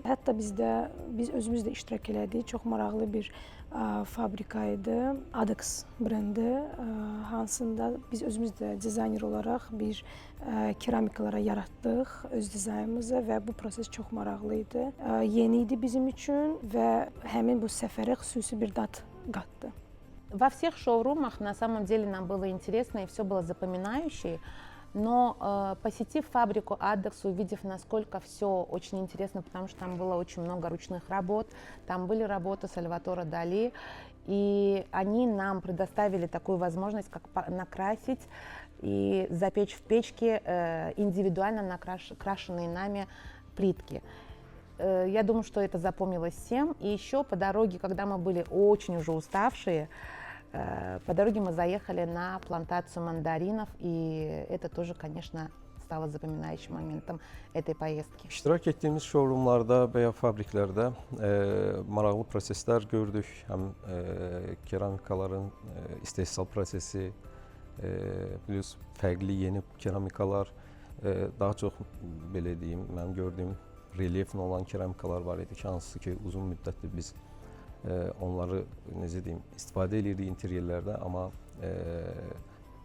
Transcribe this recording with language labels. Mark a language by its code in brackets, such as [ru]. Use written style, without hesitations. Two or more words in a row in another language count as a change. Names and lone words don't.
[az] Hətta biz özümüz də iştirak elədik. Çox maraqlı bir fabrika idi. Adex brendi, hansında biz özümüz də dizayner olaraq bir keramikalara yaratdıq öz dizaynımızı və bu proses çox maraqlı idi. Yeni idi bizim üçün və həmin bu səfərə xüsusi bir dad qatdı. [ru] Во всех шоурумах на самом деле нам было интересно и все было запоминающе, но посетив фабрику Adex, увидев, насколько все очень интересно, потому что там было очень много ручных работ, там были работы Сальватора Дали, и они нам предоставили такую возможность, как накрасить и запечь в печке индивидуально накрашенные нами плитки. Я думаю, что это запомнилось всем. И еще по дороге, когда мы были очень уже уставшие, по дороге мы заехали на плантацию мандаринов, и это тоже, конечно, stало запоминающим моментом этой поездки. [az] İştirak etdiyimiz showroomlarda və ya fabriklərdə maraqlı proseslər gördük. Həm keramikaların istehsal prosesi, plus fərqli yeni keramikalar, daha çox belə deyim, mənim gördüyüm relyefli olan keramikalar var idi ki, hansı ki uzun müddətdir biz onları necə deyim, istifadə edirdik interyerlərdə, amma əldə eləyə bilmirdik.